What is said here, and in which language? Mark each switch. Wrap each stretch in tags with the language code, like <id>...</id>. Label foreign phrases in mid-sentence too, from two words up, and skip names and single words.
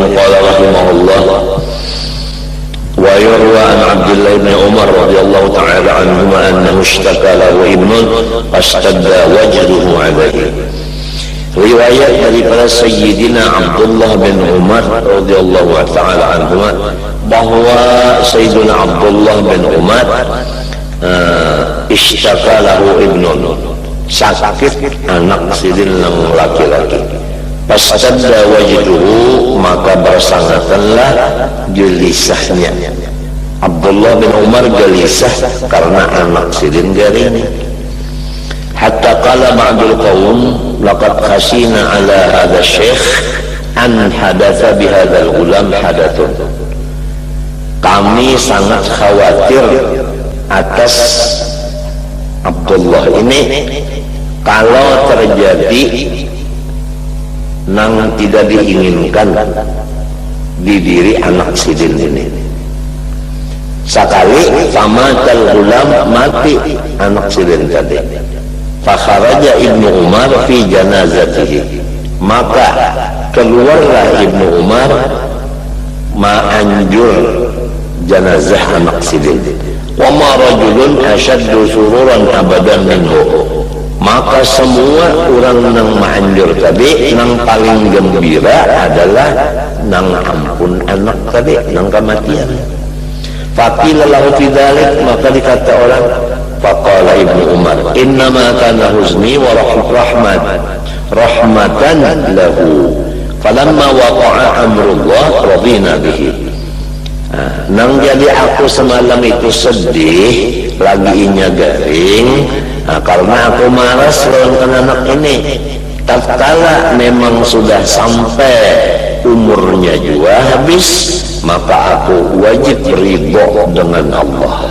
<ar>قال رحمه الله ويروى عن عبد الله بن عمر رضي الله تعالى عنهما أنه اشتكى له ابن فاشتد وجده عليه.</ar> <bjn>Riwayat daripada Sayyidina Abdullah bin Umar</bjn> <ar>رضي الله تعالى عنهما</ar> <bjn>bahwa Sayyidina Abdullah bin Umar</bjn> <ar>اشتكى له ابن,</ar> <bjn>sakit anak sidin yang laki-laki.</bjn> <ar>فاشتد وجده,</ar> <bjn>maka bersangatanlah gelisahnya. Abdullah bin Umar gelisah karena anak sidin garing.</bjn> <ar>حتى قال بعض القوم لقد خشينا على هذا الشيخ إن حدث بهذا الغلام حدث.</ar> <bjn>Kami sangat khawatir atas Abdullah ini kalau terjadi nang tidak diinginkan di diri anak sidin ini. Sekali</bjn> <ar>مات الغلام,</ar> <bjn>mati anak sidin tadi.</bjn> <ar>فخرج ابن عمر في جنازته,</ar> <bjn>maka keluarlah Ibnu Umar ma'anjur jenazah anak sidin.</bjn> <ar>وما رجل أشد سرورا أبدا منه,</ar> <bjn>maka semua orang nang ma'anjur tadi nang paling gembira adalah nang ampun anak tadi, nang kematian.</bjn> <ar>فقيل له في ذلك,</ar> <bjn>maka dikata orang,</bjn> <ar>فقال ابن عمر إنما كان حزني ورحمة له فلما وقع أمر الله رضينا به.</ar> <bjn>Nang jadi aku semalam itu sedih, lagi inya garing, karena aku malas lawan anak ini. Tatkala memang sudah sampai umurnya juga habis, maka aku wajib ridho dengan Allah.</bjn>